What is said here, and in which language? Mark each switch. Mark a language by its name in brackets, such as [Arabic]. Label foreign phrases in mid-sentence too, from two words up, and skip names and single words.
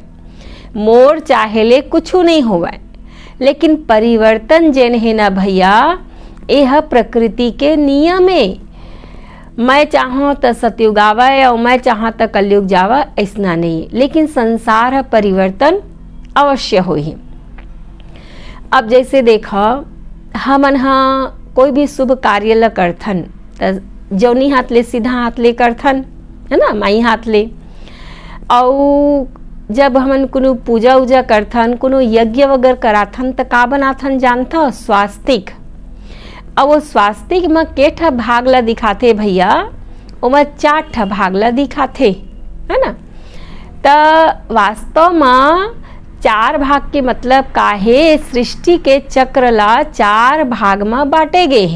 [Chhattisgarhi] मोर चाहेले कुछ नहीं होवे, लेकिन परिवर्तन जेन है ना भैया, यह प्रकृति के नियम है। मैं चाहूँ तो सतयुग आवे और मैं चाहूँ तो कलयुग जावा, ऐसा नहीं। लेकिन संसार परिवर्तन अवश्य हो ही। अब जैसे देखा हमन कोई भी शुभ कार्य ल करथन तो जौनी हाथ ले सीधा हाथ ले करथन है ना, माई हाथ ले। और जब हमन कोनो पूजा उजा करथन, कोनो यज्ञ वगैरह कराथन तो का बनाथन जानता, स्वास्तिक। और वो स्वास्तिक में केठा भाग ला दिखाते भैया, ओमा 4 भाग ला दिखाते है ना। तो वास्तव में 4 भाग के मतलब का है, सृष्टि के चक्र ला 4 भाग में बांटे गए हैं।